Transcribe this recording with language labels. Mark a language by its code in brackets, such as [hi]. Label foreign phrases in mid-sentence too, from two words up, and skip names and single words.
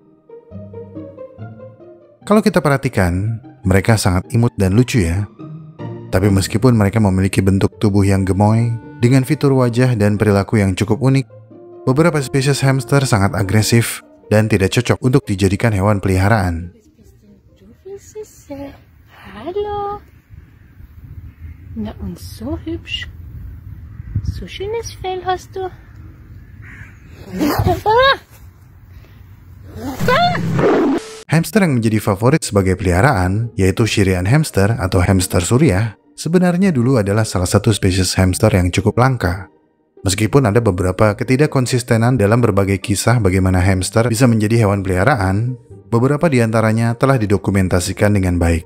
[id] Kalau kita perhatikan, mereka sangat imut dan lucu ya. Tapi meskipun mereka memiliki bentuk tubuh yang gemoy, dengan fitur wajah dan perilaku yang cukup unik, beberapa spesies hamster sangat agresif dan tidak cocok untuk dijadikan hewan peliharaan. [de] Hallo. Na und so hübsch. So schönes Fell hast du. [id] Hamster yang menjadi favorit sebagai peliharaan, yaitu [en] Syrian hamster [id] atau hamster Suriah, sebenarnya dulu adalah salah satu spesies hamster yang cukup langka. Meskipun ada beberapa ketidakkonsistenan dalam berbagai kisah bagaimana hamster bisa menjadi hewan peliharaan, beberapa di antaranya telah didokumentasikan dengan baik.